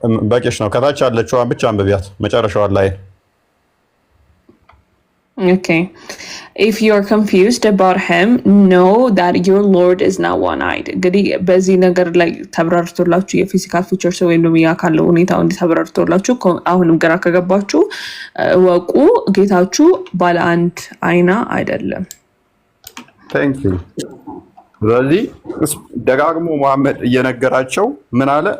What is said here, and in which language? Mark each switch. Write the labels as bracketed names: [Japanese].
[Amharic] በቂሽ ነው። ከታች ያለችዋን ብቻ አንብቢያት መጨረሻዋን ላይ። [English] Okay. If you're confused about him, know that your Lord is not one-eyed. [Amharic] እንግዲህ በዚህ ነገር ላይ ተብራርቶላችሁ የፊዚካል ፊቸርስ ወይም ደግሞ ያካለው ሁኔታው እንዴት ተብራርቶላችሁ አሁንም ግራ ከገባችሁ ወቁ ጌታችሁ ባለ አንድ አይና አይደለም። [English] Thank you. [Amharic] ስለዚህ ደጋግሞ መሐመድ እየነገራቸው ምን አለ?